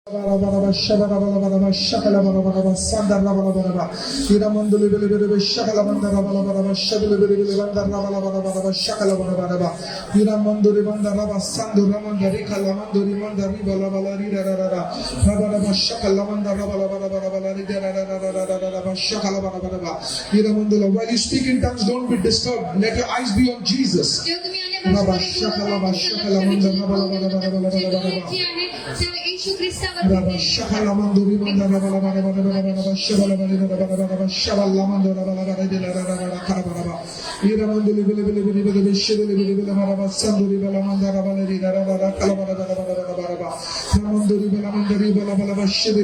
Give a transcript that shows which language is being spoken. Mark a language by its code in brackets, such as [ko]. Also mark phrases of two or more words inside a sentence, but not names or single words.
[en] Baraba Shabara Baraba Shakala Baraba Sandar Baraba Iramanduli Bilibili Shakala Bandara Baraba Shabili Bandara Baraba Shakala Baraba Iramanduri Bandaraba Sandu Ramandari Kalamanduri Mandari Balabalari Rababa Shakala Mandara Balabalari Shakala Baraba Iramandula. While you speak in tongues, don't be disturbed. Let your eyes be on Jesus. Rabba Shakala Mandara Rabba Shakala Manduri Mandara Shabala Shabala Mandara Karabaraba Iramanduli Bilibili Shibili Baraba Sanduri Balamandara Valeri Kalabara Ramanduri Balamandari Balabala Shibiri